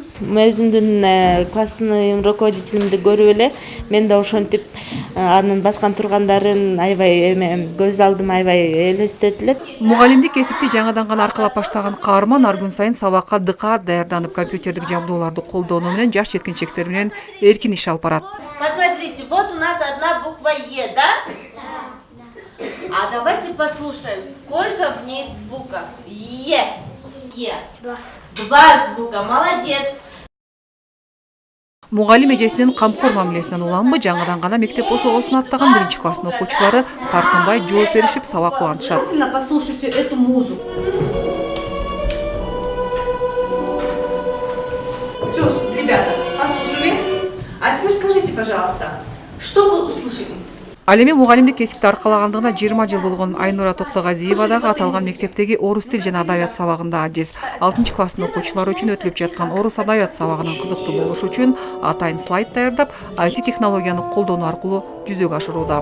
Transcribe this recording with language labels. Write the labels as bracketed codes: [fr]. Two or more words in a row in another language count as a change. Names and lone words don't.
[ky] Өзүмдүн класстын руководителимди көрүп эле мен да ошентип анын баскан тургандарын аябай көз алдыма аябай элестетилет. Мугалимдик кесипти жаңадан гана аркалап баштаган каарман ар күн сайын сабакка дыкаат даярданып, компьютердик жабдууларды колдонуу менен жаш жеткинчектер менен эркин иш алып барат. [ru] Посмотрите, вот у нас одна буква Е, да? А давайте послушаем, сколько в ней звуков. Е. Два звука, молодец. [ky] Мугалим эжесинин камкор мамилесинен уланбы, жаңадан гана мектеп осогосуна аттаган 1-класстын окуучулары тартынбай жооп беришип сабак улантышат. [ru] Послушайте эту музыку. Все, ребята, послушали? А теперь скажите, пожалуйста, что вы услышали? [ky] Ал эми мугалимдик кесипти аркалагандыгына 20 жыл болгон Айнура Токтогазиева дагы аталган мектептеги орус тил жана адабият сабагында адис. 6-класстын окуучулары үчүн өтүлүп жаткан орус адабият сабагынын кызыктуу болушу үчүн атайын слайд даярдап, IT технологияны колдонуу аркылуу жүзөгө ашырууда.